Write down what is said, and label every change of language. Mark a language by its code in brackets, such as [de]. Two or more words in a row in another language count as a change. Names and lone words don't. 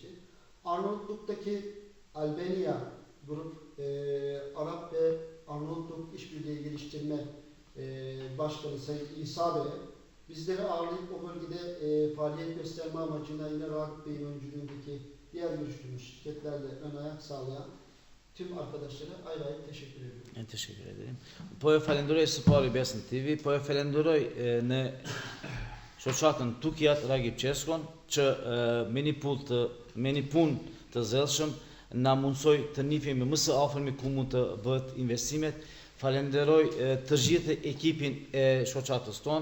[tr] Arnavutluk'taki Albania Grup, Arap ve Arnavutluk İşbirliği Geliştirme Başkanı Sayın İsa Bey'e bizleri ağırlayıp o bölgede faaliyet gösterme amacıyla yine Ragıp Bey'in öncülüğündeki diğer görüştüğümüz şirketlerle ön ayak sağlayan tüm arkadaşlara ayrı ayrı teşekkür ediyorum. Teşekkür ederim. [sq] Po e falenderoj Sipari Besën TV, po e falenderoj në shoqatën Tukjat Ragip Qeskon që me një punë të zellshëm na mundsoi të nifemi më së afërmi ku mund të bëhet investimet. Falenderoj të gjithë ekipin e shoqatës tonë.